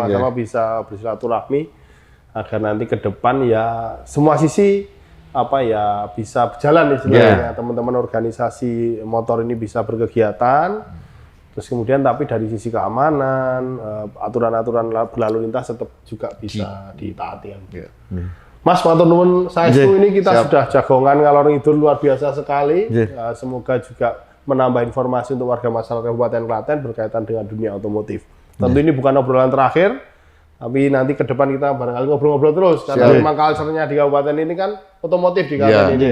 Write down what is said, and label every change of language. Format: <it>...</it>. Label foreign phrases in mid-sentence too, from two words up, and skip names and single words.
<id>sama-sama bisa bersilaturahmi agar nanti ke depan ya semua sisi apa ya bisa berjalan istilahnya. Teman-teman organisasi motor ini bisa berkegiatan. Terus kemudian tapi dari sisi keamanan, aturan-aturan berlalu lintas tetap juga bisa ditaati. Iya. Mas,</id> <jv>matur nuwun saestu</jv> <id>ini kita Siap. sudah</id> <jv>jagongan ngalor ngidul</jv> <id>luar biasa sekali. Iya. Semoga juga menambah informasi untuk warga masyarakat Kabupaten Klaten berkaitan dengan dunia otomotif. Tentu ini bukan obrolan terakhir, tapi nanti ke depan kita barangkali ngobrol-ngobrol terus. Karena memang culture-nya di Kabupaten ini kan otomotif di Klaten ini.</id>